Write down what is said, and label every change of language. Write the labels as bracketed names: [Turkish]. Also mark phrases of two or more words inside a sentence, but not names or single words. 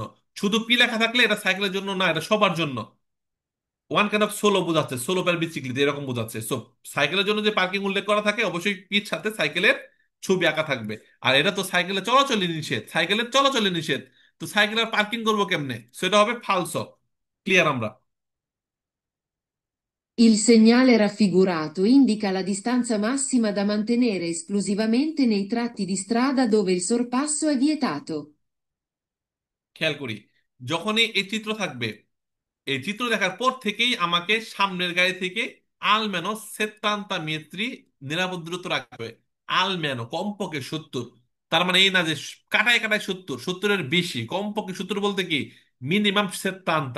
[Bangla] শুধু পি লেখা থাকলে এটা সাইকেলের জন্য না, এটা সবার জন্য। [English] one kind of [Bangla] সোলো বোঝাচ্ছে, [Italian] solo per biciclette [Bangla] এরকম বোঝাচ্ছে। সো সাইকেলের জন্য যে পার্কিং উল্লেখ করা থাকে, অবশ্যই পির সাথে সাইকেলের ছবি আঁকা থাকবে। আর এটা তো সাইকেলের চলাচলই নিষেধ, সাইকেলের চলাচলই নিষেধ, তো সাইকেলের পার্কিং করবো কেমনে? সেটা হবে ফালসো। ক্লিয়ার আমরা? [Italian] Il segnale raffigurato indica la distanza massima da mantenere esclusivamente nei tratti di strada dove il sorpasso è vietato. [Bangla] খেয়াল করি, যখনই এই চিত্র থাকবে, এই চিত্র দেখার পর থেকেই আমাকে সামনের গাড়ি থেকে [Italian] almeno 70 metri [Bangla] নিরাপদ দূরত্ব রাখতে হবে। আলমেনো কমপক্ষে 70। তার মানে এই না যে কাটায় কাটায় 70, 70-এর বেশি, কমপক্ষে 70 বলতে কি মিনিমাম 70।